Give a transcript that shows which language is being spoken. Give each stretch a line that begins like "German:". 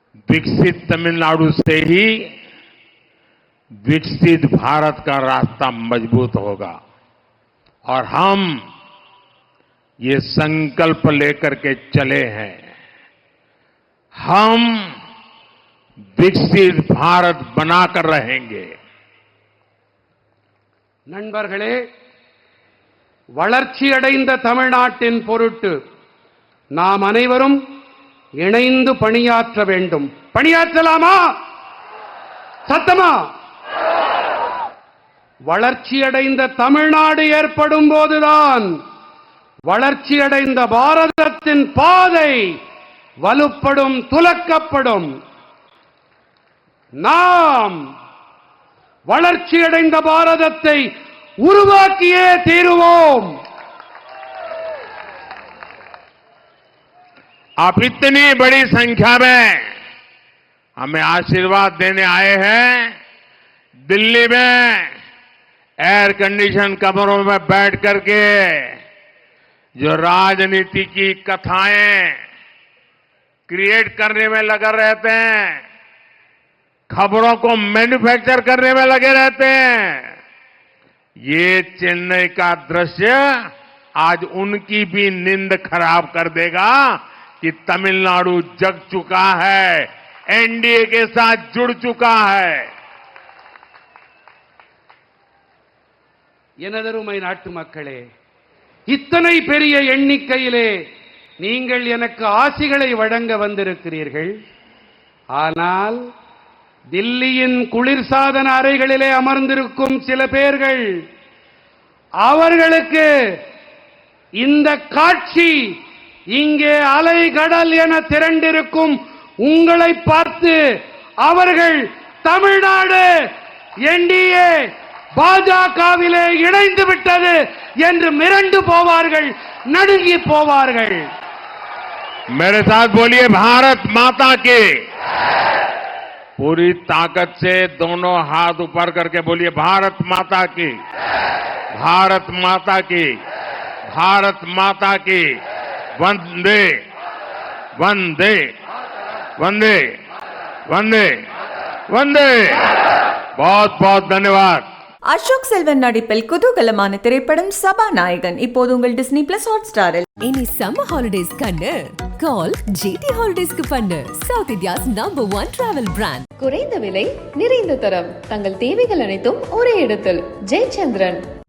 Hindi: विकसित तमिलनाडु से ही विकसित भारत का रास्ता मजबूत होगा और हम ये संकल्प लेकर के चले हैं। हम विकसित भारत बनाकर रहेंगे।
Tamil: நண்பர்களே, வளர்ச்சி அடைந்த தமிழ்நாட்டின் பொருட்டு நாம் அனைவரும் இணைந்து பணியாற்ற வேண்டும். பணியாற்றலாமா? சத்தமா? வளர்ச்சி அடைந்த தமிழ்நாடு ஏற்படும் போதுதான் வளர்ச்சி அடைந்த பாரதத்தின் பாதை வலுப்படும், துலக்கப்படும். நாம் வளர்ச்சி அடைந்த பாரதத்தை உருவாக்கியே தீருவோம்.
Hindi: आप इतनी बड़ी संख्या में हमें आशीर्वाद देने आए हैं। दिल्ली में एयर कंडीशन कमरों में बैठ करके जो राजनीति की कथाएं क्रिएट करने में लगे रहते हैं, खबरों को मैन्युफैक्चर करने में लगे रहते हैं, ये चेन्नई का दृश्य आज उनकी भी नींद खराब कर देगा कि तमिलनाडु जग चुका है, एनडीए के साथ जुड़ चुका है।
Tamil: எனதருமை நாட்டு மக்களே, இத்தனை பெரிய எண்ணிக்கையிலே நீங்கள் எனக்கு ஆசிகளை வழங்க வந்திருக்கிறீர்கள். ஆனால் தில்லியின் குளிர்சாதன அறைகளிலே அமர்ந்திருக்கும் சில பேர்கள், அவர்களுக்கு இந்த காட்சி இங்கே அலை கடல் என திரண்டிருக்கும் உங்களை பார்த்து அவர்கள் தமிழ்நாடு என்டிஏ பாஜகவிலே இணைந்து விட்டது என்று மிரண்டு போவார்கள், நடுங்கி போவார்கள்.
Hindi: मेरे साथ बोलिए भारत माता की। पूरी ताकत से दोनों हाथ ऊपर करके बोलिए भारत माता की, भारत माता की, भारत माता की। वंदे वंदे वंदे वंदे वंदे। बहुत बहुत धन्यवाद.
Tamil: அசோக் செல்வன் நடிப்பில் குதூகலமான திரைப்படம் சபாநாயகன் இப்போது உங்கள் டிஸ்னி பிளஸ் ஹாட் ஸ்டாரில். இனி சம்மர் ஹாலிடேஸ் கண்ணு கால் ஜிடி ஹாலிடேஸ்க்கு பண்ணு. South India's number 1 travel brand. குறைந்த விலை நிறைந்த தரம் தங்கள் தேவைகள் அனைத்தும் ஒரே இடத்தில் ஜெயச்சந்திரன்.